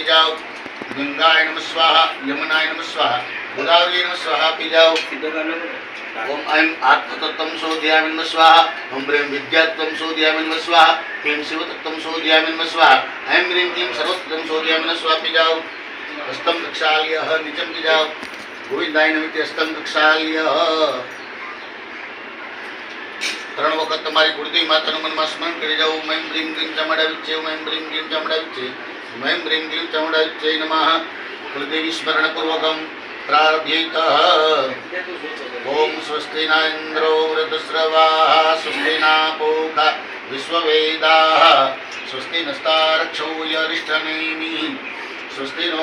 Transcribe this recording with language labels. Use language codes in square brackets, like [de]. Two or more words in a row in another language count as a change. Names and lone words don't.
[sa] जाओ गंगाय नमः स्वाहा यमुनाय नमः स्वाहा गोदावरी नमः स्वाहा [hi] पी जाओ [sa] ओम ऐं आत्मतत्त्वं शोधयामि नमः स्वाहा ओम ह्रीं विद्यात्वं शोधयामि नमः स्वाहा क्लीं शिवतत्त्वं शोधयामि नमः स्वाहा ऐं ह्रीं क्लीं सर्वतत्त्वं शोधयामि नमः स्वाहा [hi] पी जाओ [sa] हस्तं प्रक्षाल्यः निचं [hi] पी जाओ [sa] गोविंदाय नमिते हस्तं प्रक्षाल्यः [gu] 3 વખત તમારી કુળદેવી માતાનું મનમાં સ્મરણ કરી જાઓ [sa] ओम ह्रीं क्लीं चामुंडा विच्चे ओम ह्रीं क्लीं चामुंडा વિચ્છે ओम ह्रीं क्लीं चामुंडा विच्चे नमः कुलदेवी स्मरणपूर्वकं प्रारभ्येतः ओम स्वस्ति न इन्द्रो वृद्धस्रवाः स्वस्ति न पूषा विश्ववेदाः स्वस्ति नस्तारक्षो यरिष्ठनेमिः स्वस्ति नो